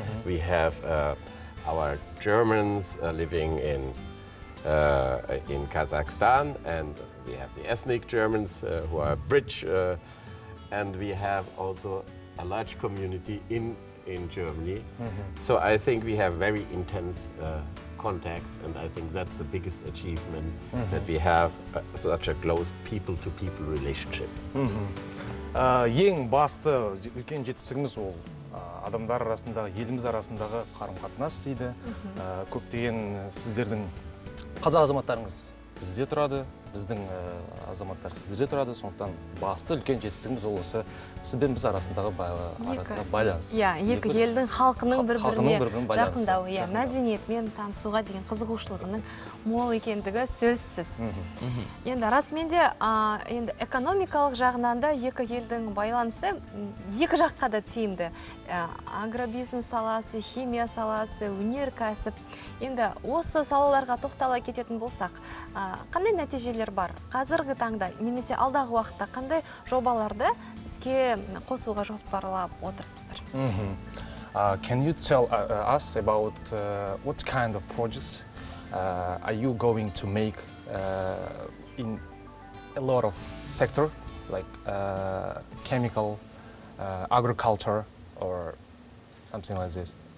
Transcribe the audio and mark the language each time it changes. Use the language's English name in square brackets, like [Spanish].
[English] We have our Germans living in Kazakhstan, and we have the ethnic Germans who are bridge, and we have also a large community in Germany. So I think we have very intense contacts, and I think that's the biggest achievement, that we have such a close people-to-people relationship. [Kazakh] Ең басты үлкен жетістігіміз ол адамдар арасындағы, еліміз арасындағы қарым-қатынас дейді. Көптеген сіздердің қазақ азаматтарыңыз бізде тұрады, біздің азаматтар сіздерде тұрады, сондықтан басты үлкен жетістігіміз ол осы сізбен біз арасындағы байланыс. Екі елдің халқының бір-біріне жақындауы, мәдениетмен танысуға деген қызығушылығының мол екендігі сөзсіз. Енді расымен де экономикалық жағынан да екі елдің байланысы екі жаққа да тиімді. Агробизнес саласы, химия саласы, өнеркәсіп. Енді осы салаларға тоқтала кететін болсақ, қандай нәтижелер бар? Қазіргі таңда немесе алдағы уақытта қандай жобаларды іске қосуға жоспарлап отырсыздар? [English] Can you tell us about what kind of projects are you going to make in a lot of sector, like chemical, agriculture, or something like this?